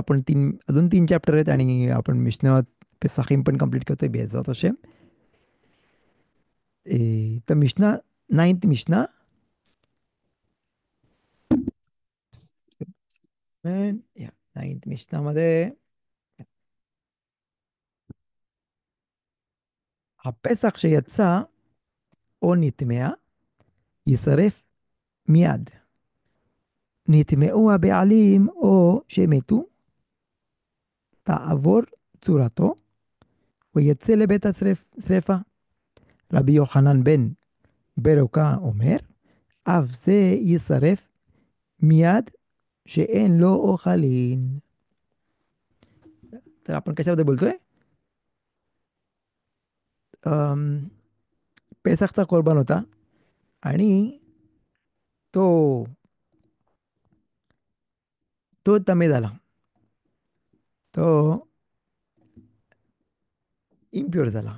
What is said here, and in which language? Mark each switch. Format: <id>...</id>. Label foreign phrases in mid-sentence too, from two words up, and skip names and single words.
<mr>आपण अजून 3 चॅप्टर आहेत आणि आपण</mr> <he>מסכת פסחים</he> <mr>पण कंप्लीट करतोय</mr> <he>בעזרת השם.</he> <mr>तर मिशना, नाईन्थ मिशना, या नाईन्थ मिशनामध्ये</mr> <he>הפסח שיצא או נטמע יישרף מיד. נטמעו הבעלים או שמתו, תעבור צורתו ויצא לבית השרפה. רבי יוחנן בן ברוקה אומר, אף זה יישרף מיד שאין לו אוכלין.</he> <mr>तर आपण कशाबद्दल बोलतोय? अम, पेसाखचा कोरबान होता आणि तो तो तमे झाला, तो इम्प्युअर झाला.</mr>